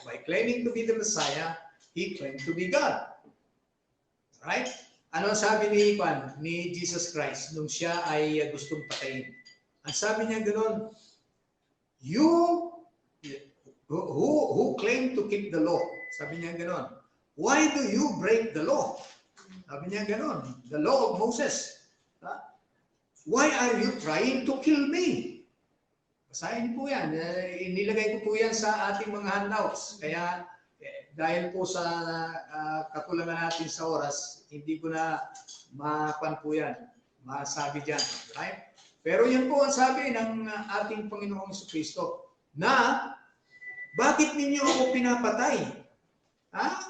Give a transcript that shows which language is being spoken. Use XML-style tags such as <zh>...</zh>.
<en>By claiming to be the Messiah, he claimed to be God. Right?</en> <tl>Ano sabi ni Jesus Christ nung siya ay gustong patayin? Ang sabi niya ganoon,</tl> <en>you who claim to keep the law,</en> <tl>sabi niya ganoon,</tl> <en>why do you break the law?</en> <tl>Sabi niya ganoon,</tl> <en>the law of Moses. Why are you trying to kill me?</en> <tl>Basahin po yan. Inilagay ko po yan sa ating mga handouts. Kaya dahil po sa kakulangan natin sa oras, hindi ko na mapan po yan. Masabi dyan. Right? Pero yan po ang sabi ng ating Panginoong Jesucristo na bakit ninyo ako pinapatay? Ha?</tl>